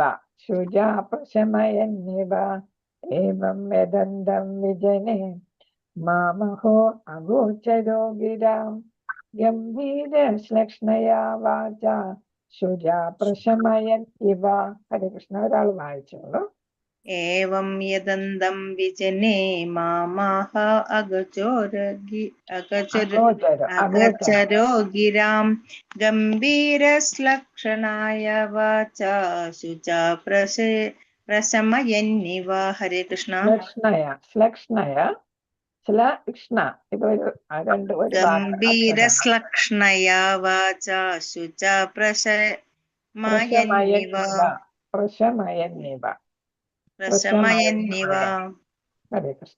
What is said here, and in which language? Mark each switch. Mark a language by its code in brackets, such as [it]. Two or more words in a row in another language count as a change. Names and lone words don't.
[sa] ശുച പ്രശമയൻ ഇവ ഏവം വേദന്തം വിജനേ മാമഹോ അഗോചരോ ഗിരാം ഗംഭീര ശ്ലക്ഷ്ണയാ വാച ശുച പ്രശമയൻ ഇവ. [ml] ഹരേ കൃഷ്ണ. ഒരാൾ വായിച്ചോളൂ. [sa] एवं यदन्तं विजने मामाह अगचरो गिरां गम्भीरश्लक्षणाय वाचा शुचा प्रशमयन्निव. हरे कृष्ण. ഗംഭീരശ്ലക്ഷ്ണയാ വാചാ ശുചാ പ്രശമയന്നിവ. ഹരേ കൃഷ്ണ.